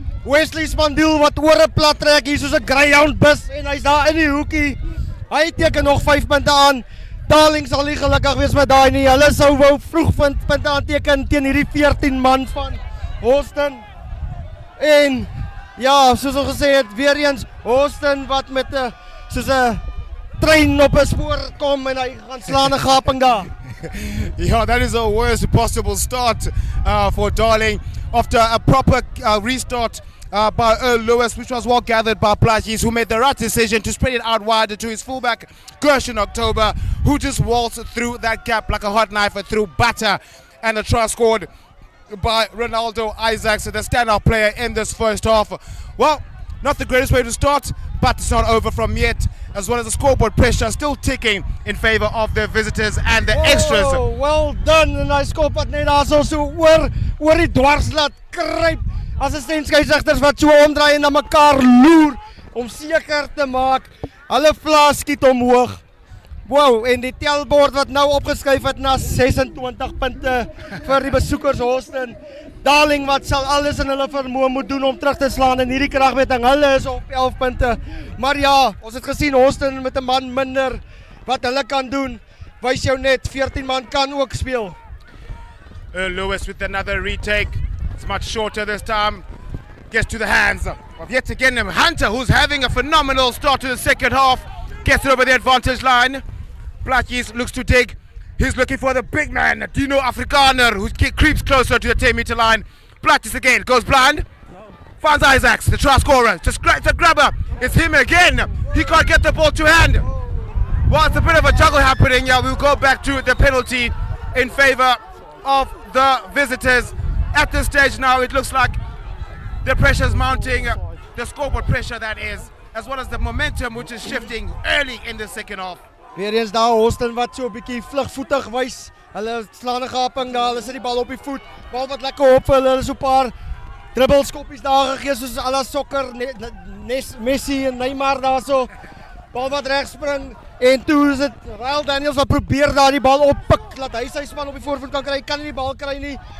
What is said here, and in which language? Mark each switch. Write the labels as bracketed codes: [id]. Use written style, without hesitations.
[af] Wesley Spandeel wat oor 'n plat trek hier soos 'n greyhound bus en hy's daar in die hoekie. Hy teken nog 5 punte aan. Darling sal nie gelukkig wees met daai nie. Hulle sou wou vroeg punte aanteken teen hierdie 14 man van Hawston. En ja, soos ons gesê het, weer eens Hawston wat met 'n soos 'n trein op 'n spoor kom en hy gaan slaan 'n gaping daar. [en] Yeah, that is the worst possible start for Darling after a proper restart by Earl Lewis, which was well gathered by Plagies, who made the right decision to spread it out wide to his fullback Gershon October, who just waltzed through that gap like a hot knife through butter, and a try scored by Ronaldo Isaacs, the standout player in this first half. Well, not the greatest way to start, but it's not over from yet, as well as the scoreboard pressure still ticking in favor of the visitors and the extras. [af] Oh, well done, en hy skop wat net daar so oor die dwars laat kruip. Assistent skeieregters wat so omdraai en na mekaar loer om seker te maak hulle vlaas skiet omhoog. Wow, en die telbord wat nou opgeskuif het na 26 punte vir die besoekers Hawston. Darling wat sal alles in hulle vermoë moet doen om terug te slaan in hierdie kragmeting. Hulle is op 11 punte. Maar ja, ons het gesien Hawston met 'n man minder wat hulle kan doen. Wys jou net 14 man kan ook speel. [en] Lewis with another retake. It's much shorter this time. Gets to the hands of yet again Hunter, who's having a phenomenal start to the second half. Gets it over the advantage line. Plaatjes looks to dig. He's looking for the big man, Dino Afrikaner, who creeps closer to the 10-meter line. Plaatjes again, goes blind. Finds Isaacs, the try scorer. Just grabs the grabber. It's him again. He can't get the ball to hand. Well, it's a bit of a juggle happening. Yeah, we'll go back to the penalty in favor of the visitors. At this stage now, it looks like the pressure's mounting, the scoreboard pressure that is, as well as the momentum which is shifting early in the second half. [af] Weer eens daar Hawston wat so 'n bietjie vlugvoetig wys. Hulle slaan 'n gaping daar, hulle sit die bal op die voet. Bal wat lekker op vir hulle, so 'n paar dribbelskoppies daar gegee soos à la sokker, Messi en Neymar daarso. Bal wat reg spring en toe is dit Rael Daniels wat probeer daar die bal oppik, laat hy sy span op die voorpunt kan kry, kan nie die bal kry nie.